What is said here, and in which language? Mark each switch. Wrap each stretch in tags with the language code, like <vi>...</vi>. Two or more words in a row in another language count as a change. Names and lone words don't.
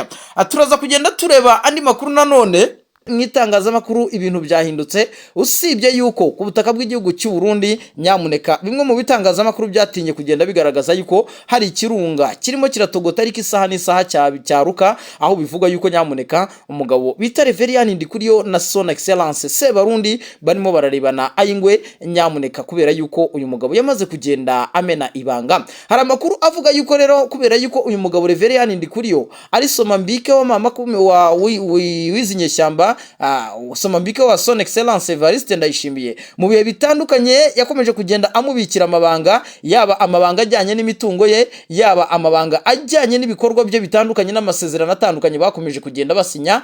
<rw>Turaza kugenda tureba andi makuru nanone mwitangazamakuru. Ibintu byahindutse, usibye yuko ku butaka bw'igihugu cy'u Burundi, nyamuneka bimwe mu bitangazamakuru byatinye kugenda bigaragaza yuko hari ikirunga kirimo kiratogota ariko isaha n'isaha cyaruka, aho bivuga yuko nyamuneka umugabo bita Reverien Ndikuriyo na</rw> <fr>Son Excellence</fr> <rw>Sebarundi barimo bararebana ayingwe, nyamuneka kubera yuko uyu mugabo yamaze kugenda amena ibanga. Hari amakuru avuga yuko rero kubera yuko uyu mugabo Reverien Ndikuriyo ari Somambike wa mama wa wizinyeshyamba, Somambike wa</rw> <fr>Son Excellence</fr> <rw>Evariste Ndayishimiye, mu bihe bitandukanye yakomeje kugenda amubikira amabanga, yaba amabanga ajyanye n'imitungo ye, yaba amabanga ajyanye n'ibikorwa bye bitandukanye n'amasezerano atandukanye bakomeje kugenda basinya.</rw>